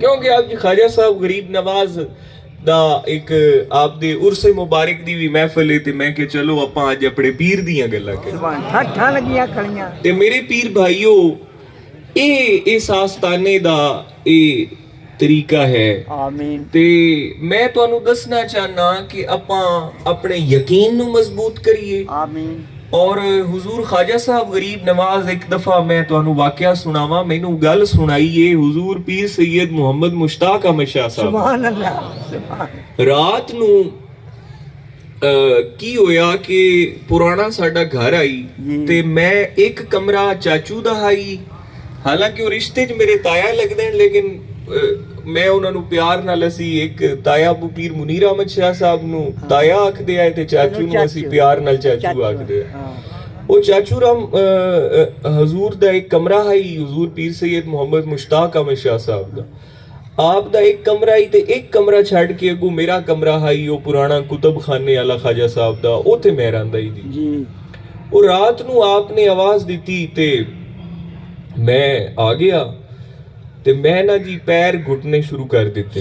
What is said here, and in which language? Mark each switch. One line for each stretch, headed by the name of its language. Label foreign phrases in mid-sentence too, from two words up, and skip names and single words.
Punjabi: ਕਿਉਂਕਿ ਅੱਜ ਖਾਜਾ ਸਾਹਿਬ ਗਰੀਬ ਨਵਾਜ਼ ਦਾ ਇੱਕ ਆਪਦੇ ਉਰਸੇ ਮੁਬਾਰਕ ਦੀ ਵੀ ਮਹਿਫਲ ਹੈ ਤੇ ਮੈਂ ਕਿ ਚਲੋ ਆਪਾਂ ਅੱਜ ਆਪਣੇ ਪੀਰ ਦੀਆਂ ਗੱਲਾਂ ਕਰੀਏ। ਸੁਭਾਨ ਠੱਠਾਂ ਲੱਗੀਆਂ ਖੜੀਆਂ ਤੇ ਮੇਰੇ ਪੀਰ ਭਾਈਓ ਇਹ ਇਸ ਆਸਤਾਨੇ ਦਾ ਇਹ ਤਰੀਕਾ ਹੈ। ਆਮੀਨ। ਤੇ ਮੈਂ ਤੁਹਾਨੂੰ ਦੱਸਣਾ ਚਾਹਨਾ ਕਿ ਆਪਾਂ ਆਪਣੇ ਯਕੀਨ ਨੂੰ ਮਜ਼ਬੂਤ ਕਰੀਏ। ਆਮੀਨ। ਔਰ हुजूर ख्वाजा साहब गरीब नवाज ਇੱਕ ਦਫ਼ਾ ਮੈਂ ਤੁਹਾਨੂੰ ਵਾਕਿਆ ਸੁਣਾਵਾਂ, ਮੈਨੂੰ ਗੱਲ ਸੁਣਾਈਏ हुजूर पीर सैयद मोहम्मद मुश्ताक अहमद शाह साहब। ਸੁਭਾਨ ਅੱਲਾਹ। ਰਾਤ ਨੂੰ ਕੀ ਹੋਇਆ ਕਿ ਪੁਰਾਣਾ ਸਾਡਾ ਘਰ ਆਈ ਤੇ ਮੈਂ ਇੱਕ ਕਮਰਾ ਚਾਚੂ ਦਾ ਆਈ, ਹਾਲਾਂਕਿ ਉਹ ਰਿਸ਼ਤੇ 'ਚ ਮੇਰੇ ਤਾਇਆ ਲੱਗਦੇ ਨੇ ਲੇਕਿਨ ਮੈਂ ਉਹਨਾਂ ਨੂੰ ਪਿਆਰ ਨਾਲ ਅਸੀਂ ਇੱਕ ਤਾਇਆ ਅਬੂ ਪੀਰ ਮੁਨੀਰ ਅਹਿਮਦ ਸ਼ਾਹ ਸਾਹਿਬ ਨੂੰ ਤਾਇਆ ਆਖਦੇ ਆ ਤੇ ਚਾਚੂ ਨੂੰ ਅਸੀਂ ਪਿਆਰ ਨਾਲ ਚਾਚੂ ਆਖਦੇ ਆ। ਉਹ ਚਾਚੂ ਰਾਮ ਹਜ਼ੂਰ ਦਾ ਇੱਕ ਕਮਰਾ ਹੈ हुजूर पीर सैयद मोहम्मद मुश्ताक अहमद शाह साहब ਦਾ। ਆਪ ਦਾ ਇੱਕ ਕਮਰਾ ਹੀ ਤੇ ਇੱਕ ਕਮਰਾ ਛੱਡ ਕੇ ਅੱਗੋਂ ਮੇਰਾ ਕਮਰਾ ਹੈ ਉਹ ਪੁਰਾਣਾ ਕੁਤਬਖਾਨੇ ਵਾਲਾ ਖਾਜਾ ਸਾਹਿਬ ਦਾ, ਉੱਥੇ ਮੈਂ ਰਹਿੰਦਾ ਹੀ ਜੀ। ਉਹ ਰਾਤ ਨੂੰ ਆਪ ਨੇ ਆਵਾਜ਼ ਦਿੱਤੀ ਤੇ ਮੈਂ ਆ ਗਿਆ ਤੇ ਮੈਂ ਨਾ ਜੀ ਪੈਰ ਘੁੱਟਨੇ ਸ਼ੁਰੂ ਕਰ ਦਿੱਤੇ।